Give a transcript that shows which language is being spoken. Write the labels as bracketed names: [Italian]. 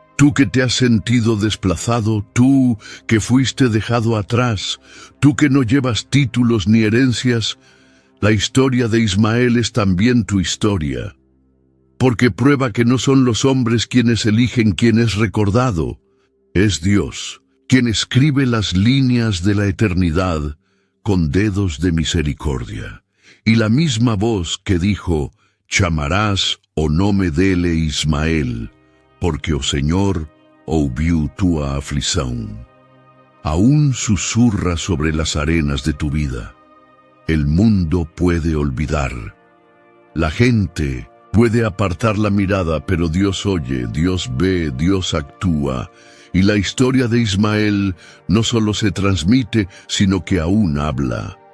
[Spanish] Tú que te has sentido desplazado, tú que fuiste dejado atrás, tú que no llevas títulos ni herencias, la historia de Ismael es también tu historia, porque prueba que no son los hombres quienes eligen quién es recordado, es Dios quien escribe las líneas de la eternidad con dedos de misericordia. Y la misma voz que dijo, [Portuguese] chamarás o nome dele Ismael, porque o Señor ouviu tua aflição. [Spanish] Aún susurra sobre las arenas de tu vida. El mundo puede olvidar. La gente puede apartar la mirada, pero Dios oye, Dios ve, Dios actúa. Y la historia de Ismael no solo se transmite, sino que aún habla.